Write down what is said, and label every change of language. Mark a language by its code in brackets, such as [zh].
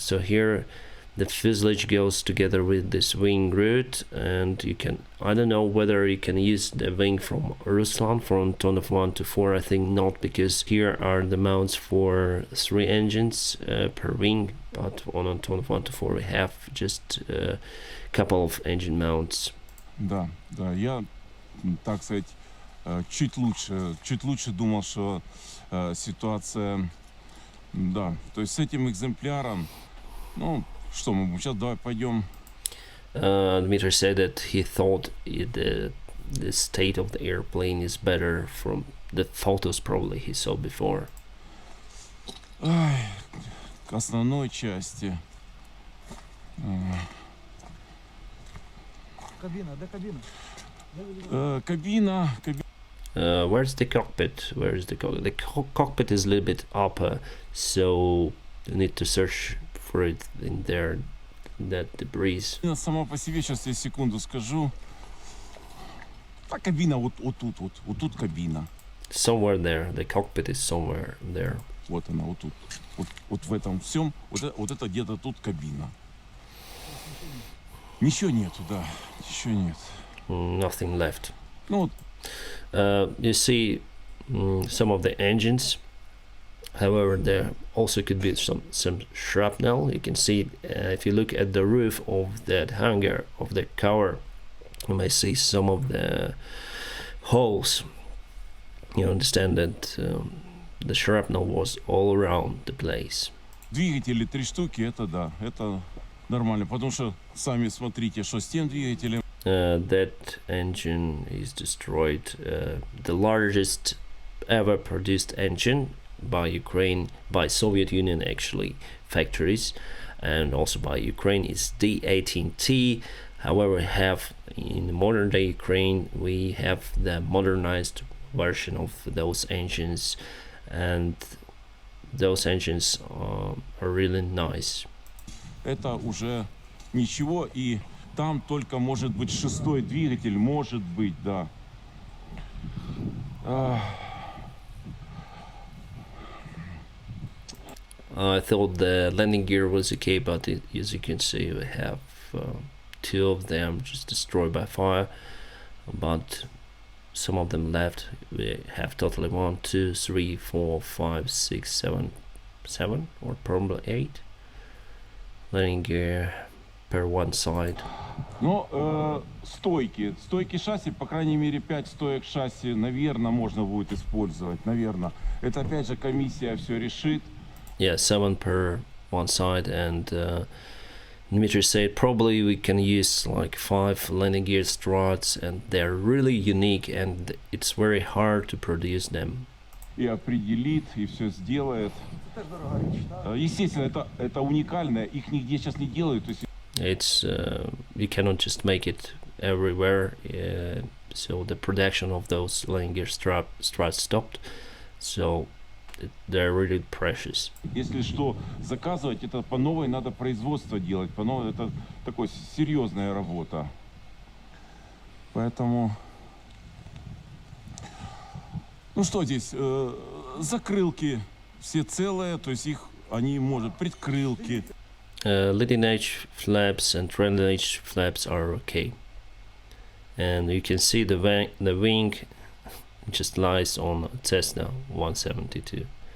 [en] So here the fuselage goes together with this wing root, and I don't know whether you can use the wing from Ruslan from Antonov-124. I think not, because here are the mounts for 3 engines per wing, but on Antonov-124 we have just a couple of engine mounts. [ru] Да, я, так сказать, чуть лучше думал, что ситуация, да, то есть с этим экземпляром, что мы сейчас давай пойдем. [en] Dmitry said that he thought the state of the airplane is better from the photos probably he saw before. [ru] К основной части. Кабина. [en] Where's the cockpit? Where is the cockpit? The cockpit is a little bit upper, so you need to search for it in there, that debris. [ru] Сама по себе, сейчас я секунду скажу. Та кабина вот тут кабина. [en] Somewhere there, the cockpit is somewhere there. [ru] Вот она, вот тут. Вот в этом всем, вот это где-то тут кабина. Ничего нету, да, ничего нет. [en] Nothing left. Ну, you see some of the engines. However, there also could be some shrapnel. You can see if you look at the roof of that hangar of the car, you may see some of the holes. You understand that the shrapnel was all around the place. [ru] двигатели 3 штуки, это да, это нормально, потому что сами смотрите, что с тем двигателем. [en] That engine is destroyed. The largest ever produced engine by Ukraine, by Soviet Union actually, factories, and also by Ukraine is D18T. However, we have in modern day Ukraine, we have the modernized version of those engines, and those engines are really nice. [ru] Это уже ничего, и там только может быть 6-й двигатель, может быть, да. [en] I thought the landing gear was okay, but as you can see, we have 2 of them just destroyed by fire, but some of them left. We have totally 1, 2, 3, 4, 5, 6, 7, or probably 8 landing gear per one side. [ru] Но стойки шасси, по крайней мере 5 стоек шасси, наверное, можно будет использовать, наверное. Это опять же комиссия все решит. [en] Yeah, 7 per one side, and Dmitry said probably we can use like 5 landing gear struts, and they're really unique, and it's very hard to produce them. [ru] И определит, и все сделает. Естественно, это уникальное, их нигде сейчас не делают. То есть [en] It's you cannot just make it everywhere, so the production of those landing gear struts stopped, so they're really precious. [ru] если что, заказывать, это по новой надо производство делать, по новой, это такой серьезная работа. Поэтому, ну что здесь, закрылки все целые, то есть их, они может, предкрылки. [en] Leading edge flaps and trailing edge flaps are okay, and you can see the wing just lies on Cessna 172.